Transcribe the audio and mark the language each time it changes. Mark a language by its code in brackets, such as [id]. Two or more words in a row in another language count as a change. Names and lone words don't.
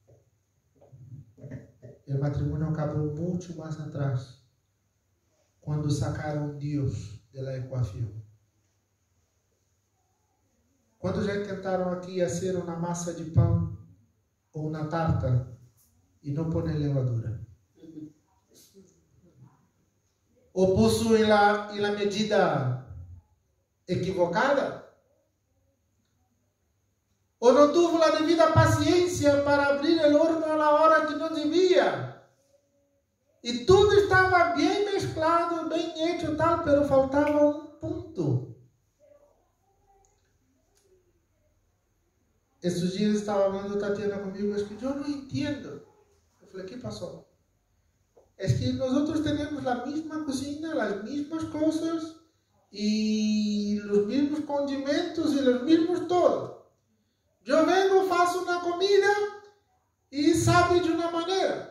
[pt] O matrimônio acabou muito mais atrás, quando sacaram Deus da equação. Quando já tentaram aqui fazer uma massa de pão ou uma tarta e não põe levadura? Ou puso em [es] la medida equivocada? [pt] Ou não tuvo a devida paciência para abrir o horno na hora que não devia? E tudo estava bem mesclado, bem [es] hecho tal, pero [pt] faltava um ponto. Esses dias estava hablando Tatiana comigo, [es] es que [pt] eu não entendo. Eu falei, ¿qué passou? [es] Es que nosotros tenemos la misma cocina, las mismas cosas y los mismos condimentos y los mismos todo. Yo vengo, faço una comida y sabe de una manera.